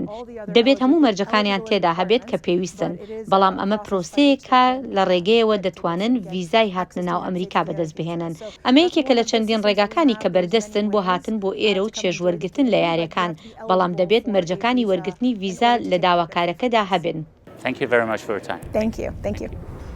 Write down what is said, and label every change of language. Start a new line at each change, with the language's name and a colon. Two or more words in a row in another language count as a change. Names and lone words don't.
Central Kurdish: دەبێت هەموو مەرجەکانیان تێدا هەبێت کە پێویستن، بەڵام ئەمە پرۆسەیەکە لە ڕێگەیەوە دەتوانن ڤیزای هاتنە ناو ئەمریکا بەدەست بهێنن. ئەمە یەکێکە لە چەندین ڕێگاکانی کە بەردەستن بۆ هاتن بۆ ئێرە و چێژوەرگرتن لە یاریەکان، بەڵام دەبێت مەرجەکانی وەرگرتنی ڤیزا لە داواکارەکەدا هەبن.
English: Thank you very much for your time. Thank you.